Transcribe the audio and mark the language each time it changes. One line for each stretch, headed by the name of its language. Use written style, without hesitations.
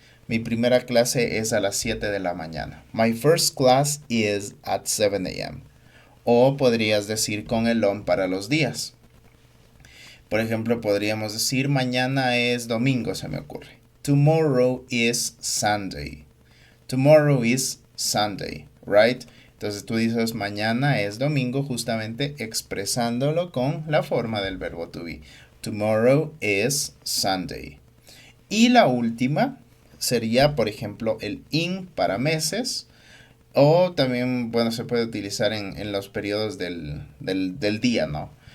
Spanish: Mi primera clase es a las 7 de la mañana.
English: My first class is at 7 a.m.
Spanish: O podrías decir con el on para los días. Por ejemplo, podríamos decir mañana es domingo, se me ocurre.
English: Tomorrow is Sunday. Tomorrow is Sunday, right?
Spanish: Entonces tú dices mañana es domingo justamente expresándolo con la forma del verbo to be.
English: Tomorrow is Sunday.
Spanish: Y la última sería, por ejemplo, el in para meses. O también, bueno, se puede utilizar en los periodos del día, ¿no?